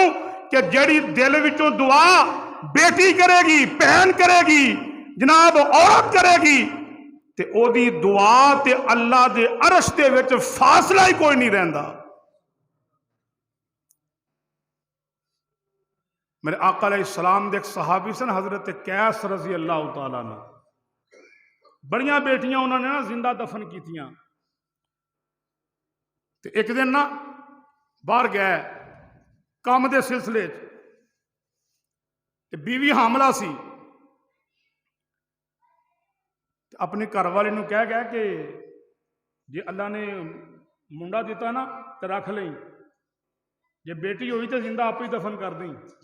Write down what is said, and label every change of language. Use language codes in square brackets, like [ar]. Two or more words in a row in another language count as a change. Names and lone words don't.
[pa] کیوں کہ جہڑی دل وچوں دعا بیٹی کرے گی، بھین کرے گی، جناب عورت کرے گی، تے اوہدی دعا تے اللہ دے عرش دے وچ فاصلہ ہی کوئی نہیں رہندا. میرے آقا علیہ السلام دے اک صحابی سن حضرت قیس [ar] رضي الله تعالى عنه, [pa] بڑیاں بیٹیاں اونہاں نے نہ زندہ دفن کیتیاں. تے اک دن نہ باہر گئے کام کے سلسلے چ، بیوی حاملہ سی، اپنی گھر والی نوں کہہ گیا کہ جے اللہ نے منڈا دتا نہ تو رکھ لئی، جے بیٹی ہوئی تو زندہ آپ ہی دفن کر دی.